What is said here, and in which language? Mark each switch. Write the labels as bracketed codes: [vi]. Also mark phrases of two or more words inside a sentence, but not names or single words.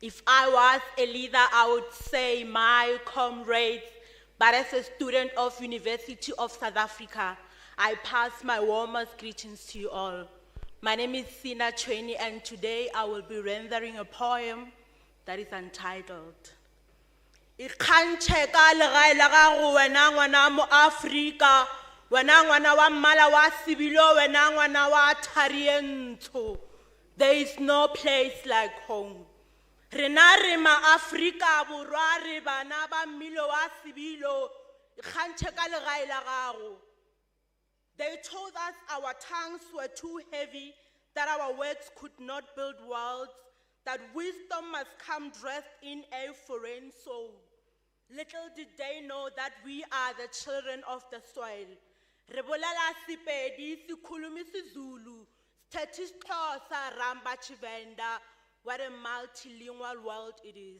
[en] If I was a leader, I would say my comrades, but as a student of University of South Africa, I pass my warmest greetings to you all. My name is Sina Chweni, and today I will be rendering a poem that is entitled Ikhanche ka legae la gago wena ngwana mo Afrika, wena ngwana wa mmala wa sebilo, wena ngwana wa thari e ntsho. There is no place like home. [nso] Rena re ma Afrika borwa re bana ba mmilo wa sebilo, ikhanche ka legae la gago. [en] They told us our tongues were too heavy, that our words could not build worlds, that wisdom must come dressed in a foreign soul. Little did they know that we are the children of the soil. [nso] Rebolela Sipedi, [zu] Sikhulumi Zulu, [xh] Sthethi Xhosa, [ve] Ramba Chivenda, [en] what a multilingual world it is.